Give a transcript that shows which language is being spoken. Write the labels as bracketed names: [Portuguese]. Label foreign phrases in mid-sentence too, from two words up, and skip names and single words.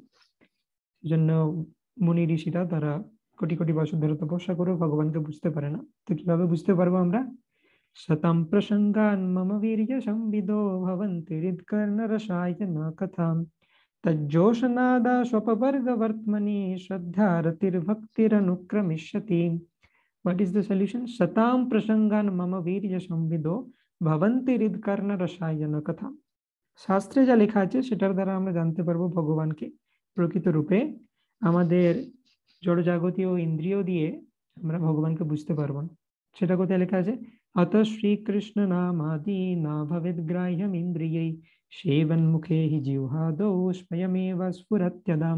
[Bangla] সেই জন্য মুনি ঋষিরা তারা কোটি কোটি বছর ধরে তপস্যা করেও ভগবানকে বুঝতে পারে না। তো কিভাবে বুঝতে পারবো আমরা? [Sanskrit] শতম প্রসঙ্গান মম বীর্য সংবিদো ভবন্তি হৃৎকর্ণ রসায়ন কথাম তজ্জোষনাদা স্বপবর্গ বর্তমনি শ্রদ্ধা রতির্ভক্তিরনুক্রমিষ্যতি। [English] What is the solution? [Sanskrit] सतां प्रसङ्गान् मम वीर्य संविदो भवन्ति हृत्कर्ण रसायन कथा. [Bangla] শাস্ত্রে যা লেখা আছে সেটার দ্বারা আমরা জানতে পারবো ভগবানকে প্রকৃত রূপে। আমাদের জড়জাগতীয় ইন্দ্রিয় দিয়ে আমরা ভগবানকে বুঝতে পারবো না। সেটা কোথায় লেখা আছে? [Sanskrit] অত শ্রীকৃষ্ণ নামাদি না ভবেদ গ্রাহ্যম ইন্দ্রিয়ৈ সেবন মুখে হি জিহ্বাদৌ স্বয়মেব স্ফুরত্যদাম।